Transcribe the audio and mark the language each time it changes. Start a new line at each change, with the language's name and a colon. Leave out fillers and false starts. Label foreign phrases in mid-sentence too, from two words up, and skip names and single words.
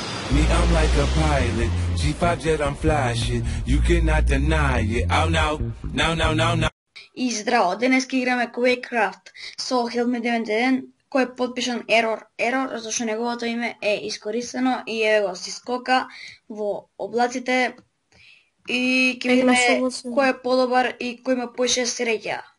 English: Me, I'm like a pilot. G5 jet, I'm fly shit. You cannot deny it. Oh no, no, no, no, no.
Macedonian: И здраво, денеска играме Quakecraft со Helmet 91, кој е подпишан Error, зашто неговото име е искористено и еве го си скока во облаците и ќе видиме кој е подобар и кој има поише среќа.